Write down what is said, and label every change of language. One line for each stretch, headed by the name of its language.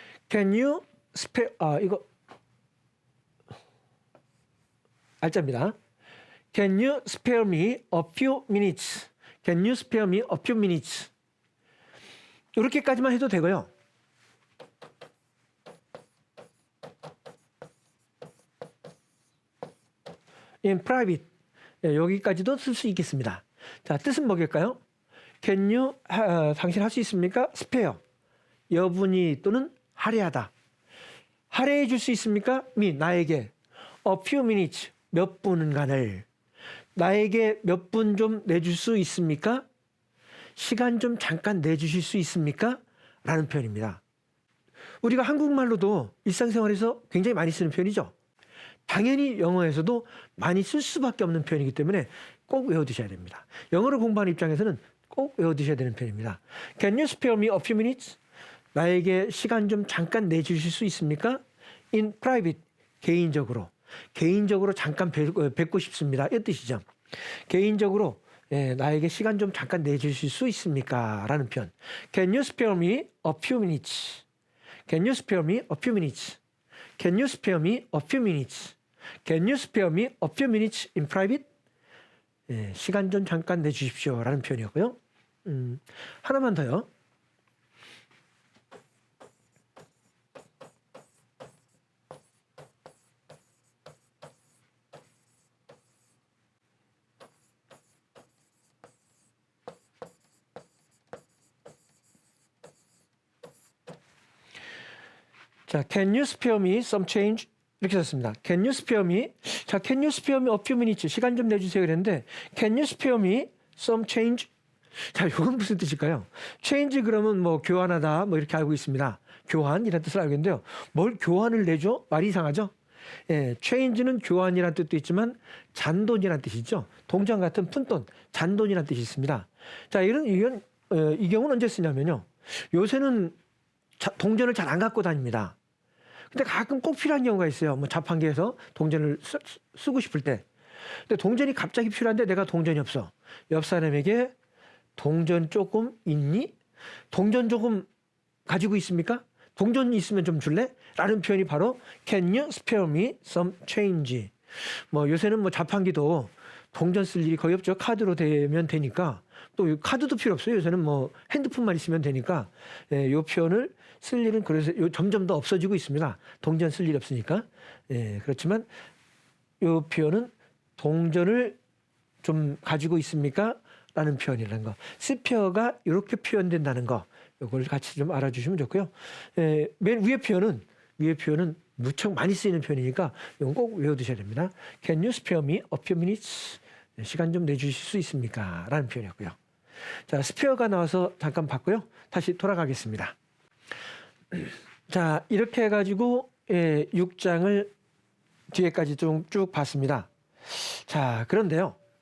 English: Can you spare,
Korean: 이거 알짜입니다.
English: Can you spare me a few minutes? Can you spare me a few minutes?
Korean: 이렇게까지만 해도 되고요.
English: In private.
Korean: 여기까지도 쓸 수 있겠습니다. 자, 뜻은 뭐일까요?
English: Can you,
Korean: 당신 할 수 있습니까?
English: spare.
Korean: 여분이 또는 할애하다. 할애해 줄 수 있습니까?
English: me,
Korean: 나에게.
English: a few minutes.
Korean: 몇 분간을. 나에게 몇 분 좀 내줄 수 있습니까? 시간 좀 잠깐 내주실 수 있습니까? 라는 표현입니다. 우리가 한국말로도 일상생활에서 굉장히 많이 쓰는 표현이죠. 당연히 영어에서도 많이 쓸 수밖에 없는 표현이기 때문에 꼭 외워두셔야 됩니다. 영어를 공부하는 입장에서는 꼭 외워두셔야 되는 표현입니다.
English: Can you spare me a few minutes?
Korean: 나에게 시간 좀 잠깐 내주실 수 있습니까?
English: In private,
Korean: 개인적으로. 개인적으로 잠깐 뵙고 싶습니다. 이 뜻이죠. 개인적으로 나에게 시간 좀 잠깐 내주실 수 있습니까? 라는 표현.
English: Can you spare me a few minutes? Can you spare me a few minutes? Can you spare me a few minutes? Can you spare me a few minutes in private?
Korean: 시간 좀 잠깐 내주십시오. 라는 표현이었고요. 하나만 더요.
English: 자, can you spare me some change?
Korean: 이렇게 썼습니다.
English: Can you spare me? 자, can you spare me a few minutes?
Korean: 시간 좀 내주세요. 그랬는데,
English: can you spare me some change?
Korean: 자, 이건 무슨 뜻일까요? change 그러면 뭐 교환하다 뭐 이렇게 알고 있습니다. 교환이라는 뜻을 알고 있는데요. 뭘 교환을 내줘? 말이 이상하죠? change는 교환이라는 뜻도 있지만 잔돈이라는 뜻이죠. 동전 같은 푼돈, 잔돈이라는 뜻이 있습니다. 자, 이 경우는 언제 쓰냐면요. 요새는 동전을 잘 안 갖고 다닙니다. 근데 가끔 꼭 필요한 경우가 있어요. 뭐 자판기에서 동전을 쓰고 싶을 때. 근데 동전이 갑자기 필요한데 내가 동전이 없어. 옆 사람에게 동전 조금 있니? 동전 조금 가지고 있습니까? 동전 있으면 좀 줄래? 라는 표현이 바로
English: Can you spare me some change?
Korean: 뭐 요새는 뭐 자판기도 동전 쓸 일이 거의 없죠. 카드로 되면 되니까. 또 카드도 필요 없어요. 요새는 뭐 핸드폰만 있으면 되니까. 이 표현을 쓸 일은 그래서 점점 더 없어지고 있습니다. 동전 쓸 일 없으니까. 그렇지만 이 표현은 동전을 좀 가지고 있습니까? 라는 표현이라는 거. 스페어가 이렇게 표현된다는 거. 이걸 같이 좀 알아주시면 좋고요. 맨 위에 표현은 무척 많이 쓰이는 표현이니까 이건 꼭 외워두셔야 됩니다.
English: Can you spare me a few minutes?
Korean: 시간 좀 내주실 수 있습니까? 라는 표현이었고요. 자, 스페어가 나와서 잠깐 봤고요. 다시 돌아가겠습니다. 자, 이렇게 해가지고 6장을 뒤에까지 좀 쭉 봤습니다. 자, 그런데요.